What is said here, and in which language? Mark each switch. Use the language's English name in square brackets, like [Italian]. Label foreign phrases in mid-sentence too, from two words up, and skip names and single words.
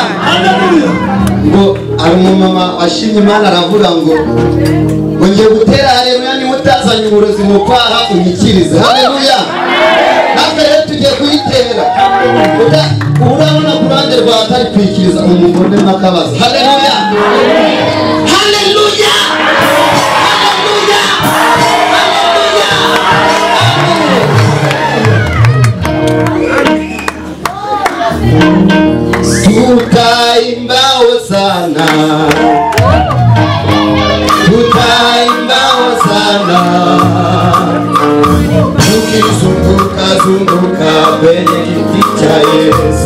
[Kinyarwanda] Ngo ari umumama ashimye Imana aravuga ngo ngiye gutera haleluya ni mutazanye uburozi mu kwaha unyikirize. Haleluya. Natwe rero tugiye kuyitera. Urabona ku ruhande rwa atari kwikiriza umugore n'akabazo. Haleluya. Haleluya. [Swahili] Tutaimba hosana, tutaimba hosana, tukizunguka zunguka kwenye kiti cha Yesu.